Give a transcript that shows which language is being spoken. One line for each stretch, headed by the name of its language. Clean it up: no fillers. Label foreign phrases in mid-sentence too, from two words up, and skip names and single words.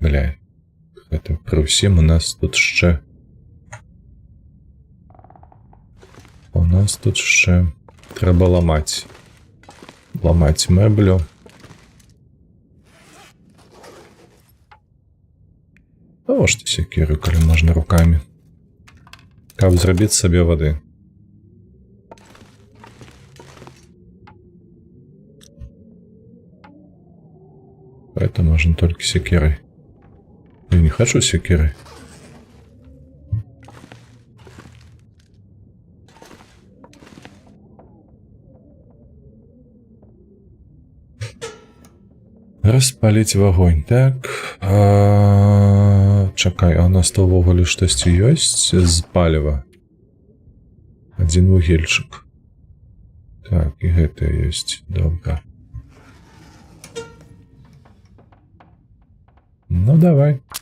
Belarusian: Бля, гэта пры ўсім у нас тут яшчэ трэба ламаць мэблю. Навошта секіру, калі можна рукамі, каб зрабіць сабе вады.
Russian: Это можно только секирой. Я не хочу секирой. Распалить в огонь. Так.
Belarusian: Чакай, а у нас то увогуле штосьці ёсць з паліва. Один вугельчик. Так, і гэта ёсць. Добра. Ну, давай.